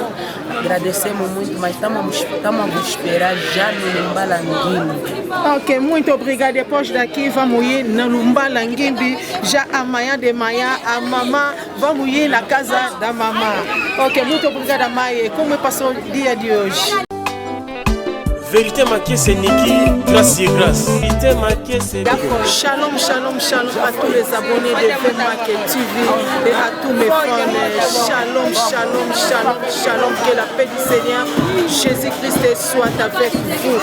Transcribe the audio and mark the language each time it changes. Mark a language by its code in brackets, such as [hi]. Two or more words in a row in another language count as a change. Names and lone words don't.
[pt] Agradecemos muito, mas estamos a vos esperar já no Mumbalanguinho. Ok, muito obrigado. Depois daqui vamos ir no Mumbalanguinho, já amanhã de manhã, a mamãe, vamos ir na casa da mamãe. Ok, muito obrigada, mãe. Como passou o dia de hoje? [fr] Vérité marquée, c'est Niki, grâce et grâce. Vérité marquée, c'est... [he] Shalom, shalom, shalom [fr] à tous les abonnés de VMarqué TV et à tous mes fans. [he] Shalom, shalom, shalom, shalom. [fr] Que la paix du Seigneur Jésus-Christ soit avec vous.